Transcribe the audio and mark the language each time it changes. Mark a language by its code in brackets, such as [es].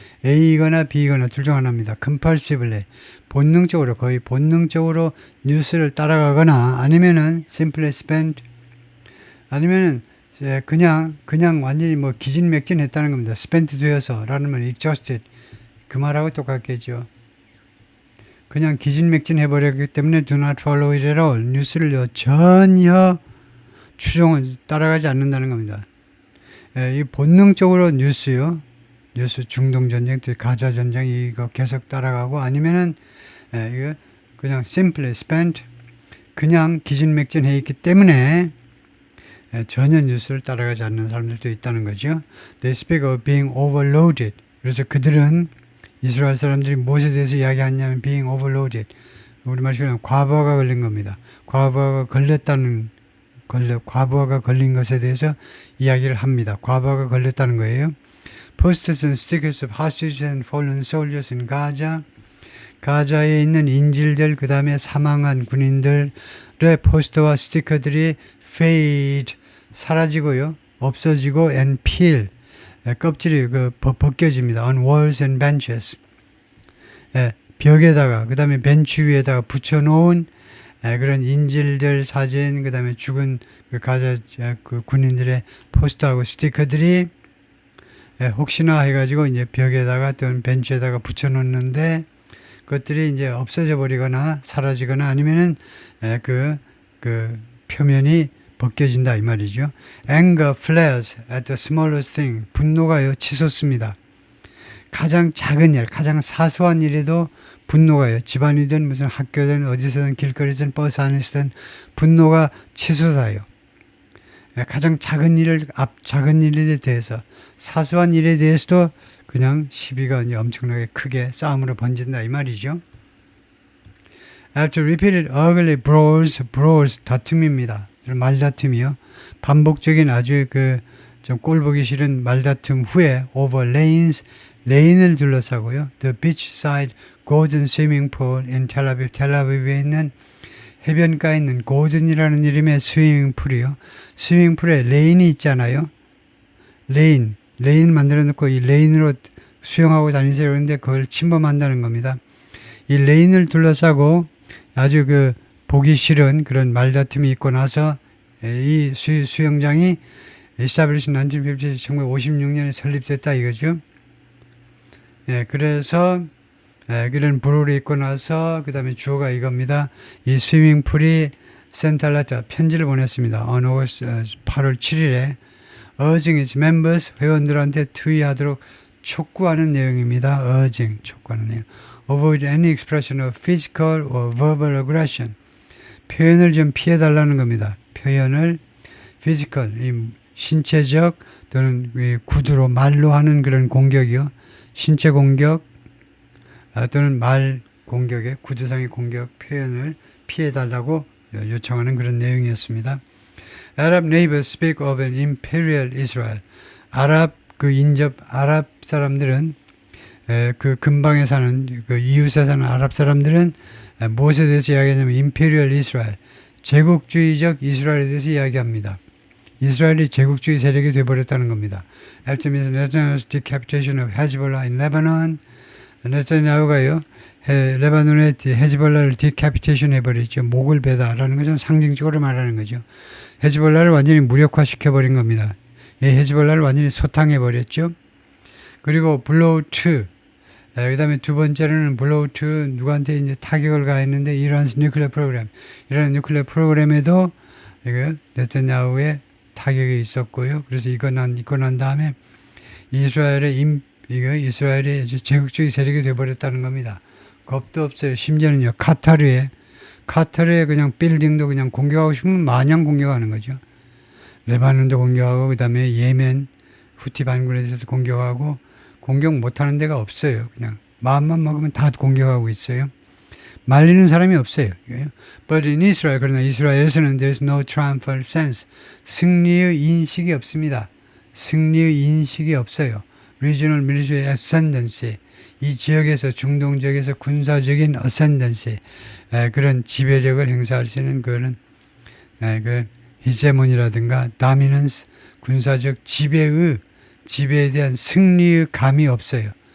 [ko] A거나 B거나 둘 중 하나입니다. [en] compulsively, [ko] 본능적으로, 거의 본능적으로 뉴스를 따라가거나 아니면은 [en] simply spend, [ko] 아니면은 그냥 완전히 뭐 기진맥진했다는 겁니다. spent 되어서 라는 말 exhausted, 그 말하고 똑같겠죠. 그냥 기진맥진 해버렸기 때문에 [en] do not follow it at all. [ko] 뉴스를 전혀 따라가지 않는다는 겁니다. 이 본능적으로 뉴스 중동전쟁, 가자전쟁 이거 계속 따라가고 아니면은 이거 그냥 [en] simply spent, [ko] 그냥 기진맥진해 있기 때문에 전혀 뉴스를 따라가지 않는 사람들도 있다는 거죠. [en] They speak of being overloaded. [ko] 그래서 그들은 이스라엘 사람들이 무엇에 대해서 이야기하냐면 [en] being overloaded. [ko] 우리말로 과부하가 걸린 겁니다. 과부하가 걸렸다는 과부하가 걸린 것에 대해서 이야기를 합니다. 과부하가 걸렸다는 거예요. [en] Posters and stickers of hostages and fallen soldiers in Gaza. [ko] 가자에 있는 인질들, 그 다음에 사망한 군인들의 포스터와 스티커들이 fade, 사라지고요. 없어지고 [en] and peel, [ko] 껍질이 벗겨집니다. [en] On walls and benches. [ko] 벽에다가, 그 다음에 벤치 위에다가 붙여놓은 그런 인질들 사진, 그 다음에 죽은 가자 군인들의 포스터하고 스티커들이 혹시나 해가지고 이제 벽에다가 또는 벤치에다가 붙여놓는데 그것들이 이제 없어져 버리거나 사라지거나 아니면은 그 표면이 벗겨진다 이 말이죠. [en] Anger flares at the smallest thing. [ko] 분노가요 치솟습니다. 가장 작은 일, 가장 사소한 일에도 분노가요. 집안이든 무슨 학교든 어디서든 길거리든 버스 안에서든 분노가 치솟아요. 가장 작은 일에 대해서 사소한 일에 대해서도 그냥 시비가 이제 엄청나게 크게 싸움으로 번진다 이 말이죠. [en] After repeated ugly brawls [ko] 다툼입니다. 말다툼이요. 반복적인 아주 좀 꼴보기 싫은 말다툼 후에 [en] over lanes, [ko] 레인을 둘러싸고요. [en] The beachside golden swimming pool in Tel Aviv, [ko] 텔아비브에 있는 해변가에 있는 고든이라는 이름의 스위밍풀이요. 스위밍풀에 레인이 있잖아요. 레인 만들어 놓고 이 레인으로 수영하고 다니세요. 그런데 그걸 침범한다는 겁니다. 이 레인을 둘러싸고 아주 보기 싫은 그런 말다툼이 있고 나서 이 수영장이 [en] established in [ko] 1956년에 설립됐다 이거죠. 그래서 그런 불호를 있고 나서 그 다음에 주어가 이겁니다. 이 스위밍풀이 센탈라타 편지를 보냈습니다. [en] on August [ko] 8월 7일에 [en] urging its members [ko] 회원들한테 투의하도록 촉구하는 내용입니다. urging 촉구하는 내용. [en] avoid any expression of physical or verbal aggression. [ko] 표현을 좀 피해달라는 겁니다. 표현을 physical, 이 신체적 또는 구두로 말로 하는 그런 공격이요. 신체 공격 또는 말 공격의 구두상의 공격 표현을 피해달라고 요청하는 그런 내용이었습니다. [en] Arab neighbors speak of an imperial Israel. [ko] 아랍 사람들은 근방에 사는 이웃에 사는 아랍 사람들은 무엇에 대해서 이야기하냐면 [en] imperial Israel, [ko] 제국주의적 이스라엘에 대해서 이야기합니다. 이스라엘이 제국주의 세력이 되어버렸다는 겁니다. [en] After Netanyahu's decapitation of Hezbollah in Lebanon, [ko] 네타냐후가요 레바논의 헤즈볼라를 디캐피테이션 해버렸죠. 목을 베다라는 것은 상징적으로 말하는 거죠. 헤즈볼라를 완전히 무력화시켜버린 겁니다. 헤즈볼라를 완전히 소탕해버렸죠. 그리고 블로우 2, 그 다음에 두 번째로는 블로우 2 누구한테 이제 타격을 가했는데 이란 뉴클리어 프로그램, 이란 뉴클리어 프로그램에도 네타냐후의 타격이 있었고요. 그래서 이거 난 다음에 이스라엘이 제국주의 세력이 되어버렸다는 겁니다. 겁도 없어요. 심지어는요, 카타르에 그냥 빌딩도 그냥 공격하고 싶으면 마냥 공격하는 거죠. 레바논도 공격하고, 그 다음에 예멘, 후티 반군에 대해서 공격하고, 공격 못하는 데가 없어요. 그냥 마음만 먹으면 다 공격하고 있어요. 말리는 사람이 없어요. [en] But in Israel, [ko] 그러나 이스라엘에서는 [en] there's no triumphal sense. [ko] 승리의 인식이 없습니다. 승리의 인식이 없어요. [en] Regional military ascendancy. [ko] 이 지역에서, 중동 지역에서 군사적인 ascendancy. 그런 지배력을 행사할 수 있는 그런 히제몬이라든가 dominance, 군사적 지배에 대한 승리의 감이 없어요.